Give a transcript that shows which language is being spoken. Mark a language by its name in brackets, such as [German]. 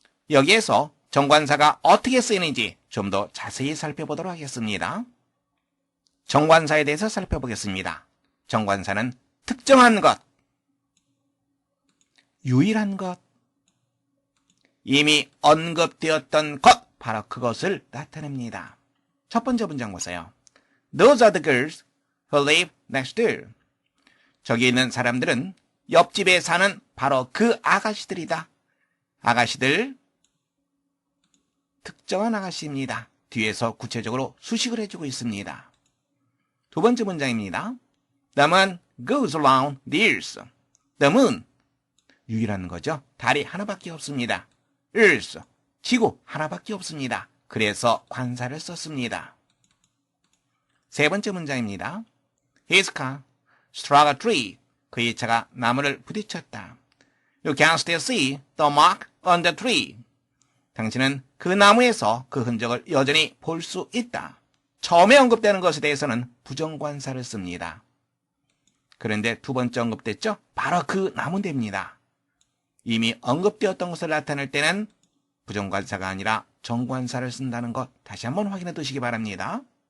[Korean] 여기에서 정관사가 어떻게 쓰이는지 좀 더 자세히 살펴보도록 하겠습니다. 정관사에 대해서 살펴보겠습니다. 정관사는 특정한 것, 유일한 것, 이미 언급되었던 것, 바로 그것을 나타냅니다. 첫 번째 문장 보세요. [English] Those are the girls who live next door. [Korean] 저기 있는 사람들은 옆집에 사는 바로 그 아가씨들이다. 아가씨들, 특정한 아가씨입니다. 뒤에서 구체적으로 수식을 해주고 있습니다. 두 번째 문장입니다. [English] The moon goes around the earth. [Korean] The moon, 유일한 거죠. 달이 하나밖에 없습니다. earth, 지구 하나밖에 없습니다. 그래서 관사를 썼습니다. 세 번째 문장입니다. [English] His car struck a tree. [Korean] 그의 차가 나무를 부딪혔다. [English] You can still see the mark on the tree. [Korean] 당신은 그 나무에서 그 흔적을 여전히 볼 수 있다. 처음에 언급되는 것에 대해서는 부정관사를 씁니다. 그런데 두 번째 언급됐죠? 바로 그 나무입니다. 이미 언급되었던 것을 나타낼 때는 부정관사가 아니라 정관사를 쓴다는 것 다시 한번 확인해 두시기 바랍니다.